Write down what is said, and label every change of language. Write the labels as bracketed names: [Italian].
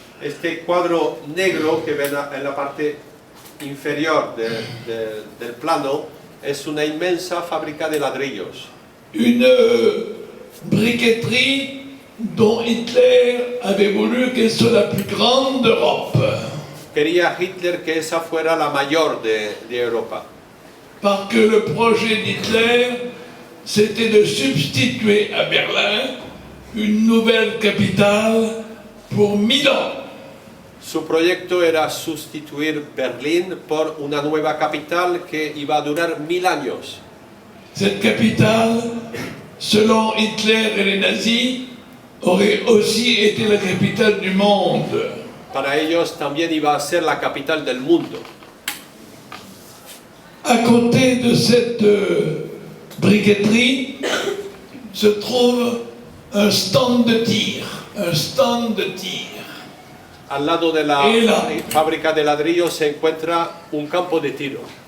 [Spanish] Este cuadro negro que ven en la parte inferior del plano es una inmensa fábrica de ladrillos. [French] Une briqueterie dont Hitler avait voulu qu'elle soit la plus grande d'Europe. [Spanish] Quería Hitler que esa fuera la mayor de Europa. [French] Parce que le projet d'Hitler, c'était de substituer à Berlin une nouvelle capitale pour 1000 ans. [Spanish] Su proyecto era sustituir Berlín por una nueva capital que iba a durar 1000 años. [French] Cette capitale, selon Hitler et les nazis, aurait aussi été la capitale du monde. [Spanish] Para ellos también iba a ser la capital del mundo. [French] À côté de cette briqueterie se trouve un stand de tir. Un stand de tir. [Spanish] Al lado de la fábrica de ladrillos se encuentra un campo de tiro.